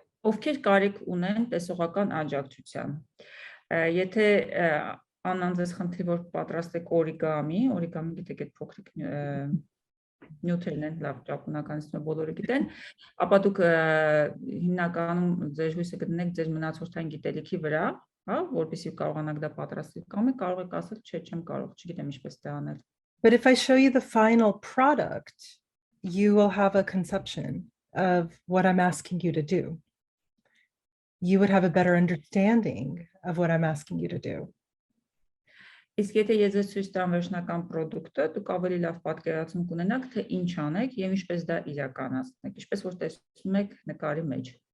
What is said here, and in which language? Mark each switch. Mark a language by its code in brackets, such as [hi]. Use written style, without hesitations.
[hy] Ովքեր կարիք ունեն տեսողական աջակցության։ Եթե Աննան ձեզ խնդրի, որ պատրաստեք օրիգամի գիտեք այդ փոքրիկ նյութերն են, լավ ճապոնականից բոլորը գիտեն, ապա դուք հիմնականում ձեր հույսը կդնեք ձեր մնացորդային գիտելիքի վրա, հա, որպեսզի կարողանաք դա պատրաստել, կամ կարող եք ասել, չէ, չեմ կարող, չգիտեմ ինչպես դա անել։ [en] But if I show you the final product, you will have a conception of what I'm asking you to do. You would have a better understanding of what I'm asking you to do. [hy] Իսկ եթե ես ձեզ ցույց տամ վերջնական product-ը, դուք ավելի լավ պատկերացում կունենաք, թե ինչ անեք եւ ինչպես դա իրականացնեք, ինչպես որ տեսնում եք նկարի մեջ։